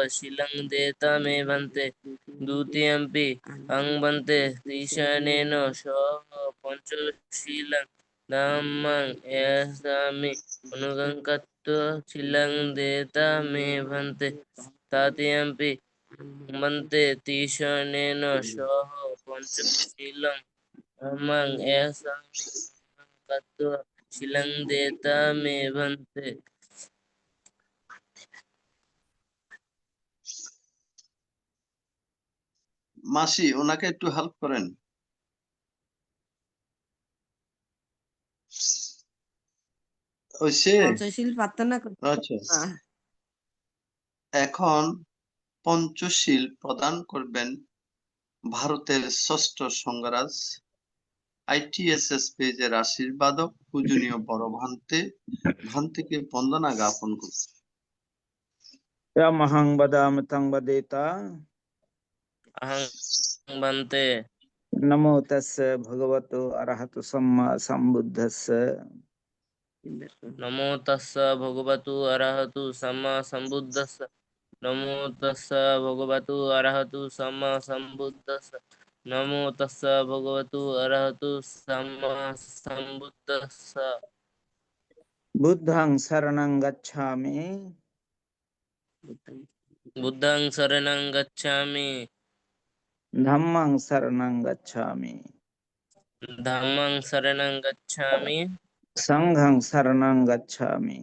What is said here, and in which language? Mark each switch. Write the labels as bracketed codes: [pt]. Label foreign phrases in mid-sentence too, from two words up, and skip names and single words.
[pi] শীলং দেতা মে ভন্তে দ্বিতীয়ম্পি অহং বন্দে তিসরণেন সহ পঞ্চশীলং ধম্মং এসামি অনুগং কত্বা শীলং দেতা মে ভন্তে তৃতীয়ম্পি বন্দে তিসরণেন সহ পঞ্চশীলং ধম্মং এসামি কত্বা শীলং দেতা মে ভন্তে। [bn] মাসি, ওনাকে একটু হেল্প করেন। হইছে? পঞ্চশীল প্রার্থনা করতে আচ্ছা, এখন পঞ্চশীল প্রদান করবেন ভারতের ষষ্ঠ সংঘরাজ ITSS পেজের আশীর্বাদক পূজনীয় বড় ভান্তেকে বন্দনা জ্ঞাপন করছে। [pi] মহং বদামি তং বদেতা অহং বন্তে নমো তস্য ভগবতো অরহতো সম্মা সম্বুদ্ধস্য নমো তস্য ভগবতু অরহতু সম্মা সম্বুদ্ধস্য নমো তস্য ভগবতু অরহতু সম্মা সম্বুদ্ধস্য নমো তস্য ভগবতু অরহতু সম্মা সম্বুদ্ধস্য। বুদ্ধং শরণং গচ্ছামি বুদ্ধং শরণং গচ্ছামি ধম্মং শরণং গচ্ছামি ধম্মং শরণং গচ্ছামি সংঘং শরণং গচ্ছামি